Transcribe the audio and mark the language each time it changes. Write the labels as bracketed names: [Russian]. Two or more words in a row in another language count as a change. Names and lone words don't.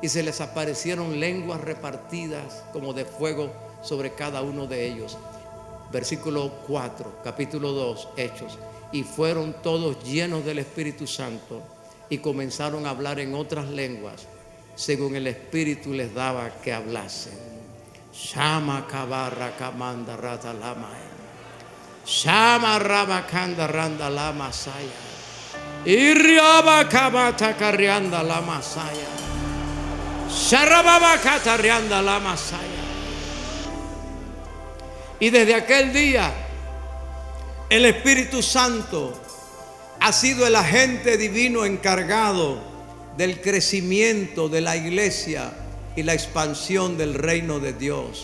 [Spanish] y se les aparecieron lenguas repartidas como de fuego sobre cada uno de ellos. Versículo 4, capítulo 2, Hechos. Y fueron todos llenos del Espíritu Santo y comenzaron a hablar en otras lenguas, según el Espíritu les daba que hablasen. Shama kabarra kamanda rata lama. Shama rabakanda randa lama saya. Iriaba kabata karianda lama saya. Sharababa katarianda lama saya. Y desde aquel día el Espíritu Santo ha sido el agente divino encargado del crecimiento de la iglesia y la expansión del reino de Dios.